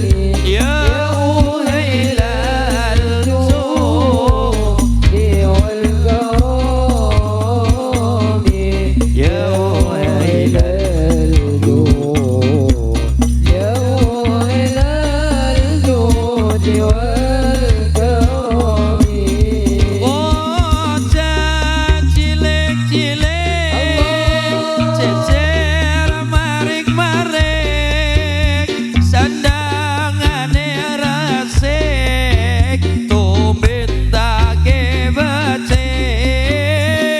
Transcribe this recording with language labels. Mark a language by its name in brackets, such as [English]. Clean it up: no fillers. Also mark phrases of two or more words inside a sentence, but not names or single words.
[Arabic] يا أهيل الجود والكرام، يا أهيل الجود يا أهل الجود والكرم. [Javanese] Bocah cilik-cilik cecer marik-marik, sandangane resik tumbit take becik.